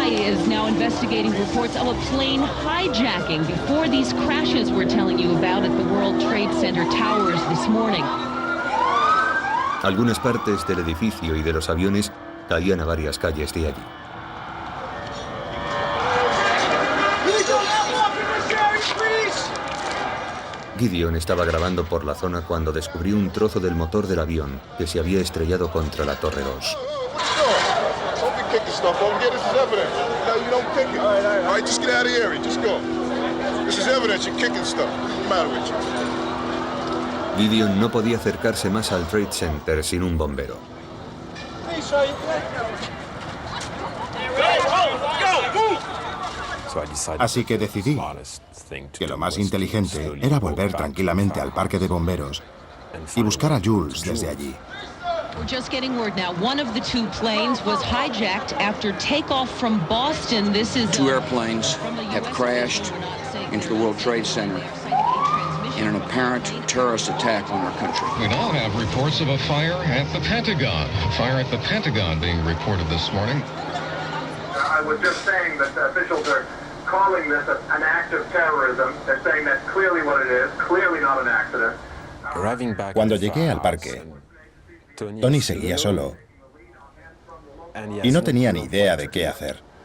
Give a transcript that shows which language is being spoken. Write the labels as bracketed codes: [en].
[en] Investigating reports of a plane hijacking before these crashes we're telling you about at the World Trade Center towers this morning. [es] Algunas partes del edificio y de los aviones caían a varias calles de allí. Gideon estaba grabando por la zona cuando descubrió un trozo del motor del avión que se había estrellado contra la Torre 2. Gideon no podía acercarse más al Trade Center sin un bombero. Así que decidí que lo más inteligente era volver tranquilamente al parque de bomberos y buscar a Jules desde allí. [en] We're just getting word now. One of the two planes was hijacked after takeoff from Boston. This is two airplanes have crashed into the World Trade Center in an apparent terrorist attack on our country. We now have reports of a fire at the Pentagon. A fire at the Pentagon being reported this morning. I was just saying that the officials are calling this an act of terrorism. They're saying that's clearly what it is, clearly not an accident. [es] Cuando llegué al parque, Tony seguía solo y no tenía ni idea de qué hacer.